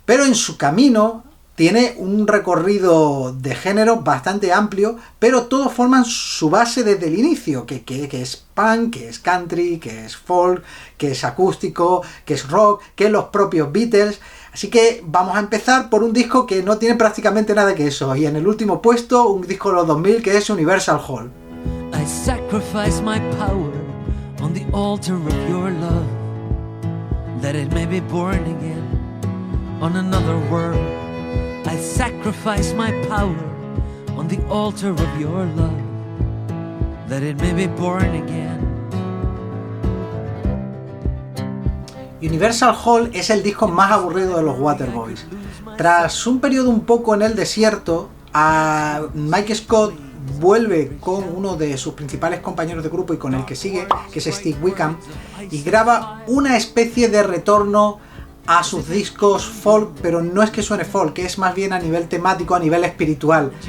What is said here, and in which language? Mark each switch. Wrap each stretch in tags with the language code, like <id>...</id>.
<es>Pero en su camino tiene un recorrido de género bastante amplio, pero todos forman su base desde el inicio, que es punk, que es country, que es folk, que es acústico, que es rock, que es los propios Beatles. Así que vamos a empezar por un disco que no tiene prácticamente nada que eso, y en el último puesto un disco de los 2000 que es Universal Hall.</es> <en>I sacrifice my power on the altar of your love, that it may be born again on another world. I sacrifice my power on the altar of your love, that it may be born again.</en> <es>Universal Hall es el disco más aburrido de los Waterboys. Tras un periodo un poco en el desierto, Mike Scott vuelve con uno de sus principales compañeros de grupo y con el que sigue, que es Steve Wickham, y graba una especie de retorno a sus discos folk, pero no es que suene folk, que es más bien a nivel temático, a nivel espiritual.</es>